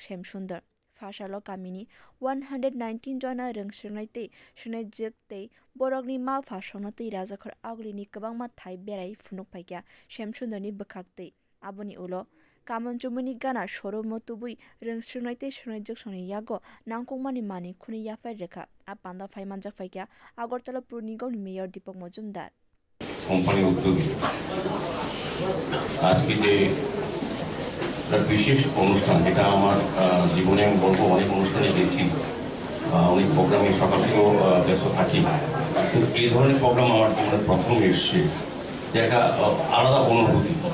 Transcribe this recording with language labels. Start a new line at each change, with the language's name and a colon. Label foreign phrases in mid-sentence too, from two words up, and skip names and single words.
Kok Borok: Shyamsundar Fashalo kamini 119 jona rungshnai tei shnai juk tei borokni ma phashona tei rajakhor aglini kwbangma thai berai phunuk paikya Shyamsundarni bwkhak tei aboni ulo kamonchumuni gana shoromo tubui rungshnai tei shnai juk soni yago nangkukmani mani khuni yafai rekha a panda phaimanjak paikya Agartala Pur Nigam Mayor Deepak Majumdar
Bangla: কোম্পানি উদ্যোগে আজকে যে বিশেষ অনুষ্ঠান যেটা আমার জীবনে আমি বলবো অনেক অনুষ্ঠানে গেছি অনেক প্রোগ্রামে সকাল থেকেও ব্যস্ত থাকি কিন্তু এই ধরনের প্রোগ্রাম আমার জীবনে প্রথম এসছে যে একটা আলাদা অনুভূতি